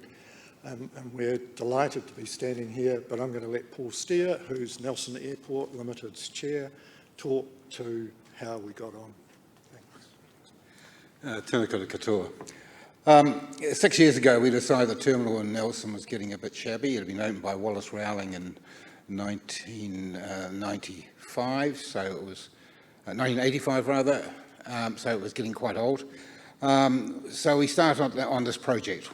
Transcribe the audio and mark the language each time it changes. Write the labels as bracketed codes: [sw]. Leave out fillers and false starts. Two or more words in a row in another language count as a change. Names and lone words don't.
[en] And we're delighted to be standing here, but I'm going to let Paul Steer, who's Nelson Airport Limited's chair, talk to how we got on. Thanks. [mi] Tēnā koutou katoa. [en] 6 years ago, we decided the terminal in Nelson was getting a bit shabby. It had been opened by Wallace Rowling in 1995, so it was 1985 rather, so it was getting quite old. So we started on this project.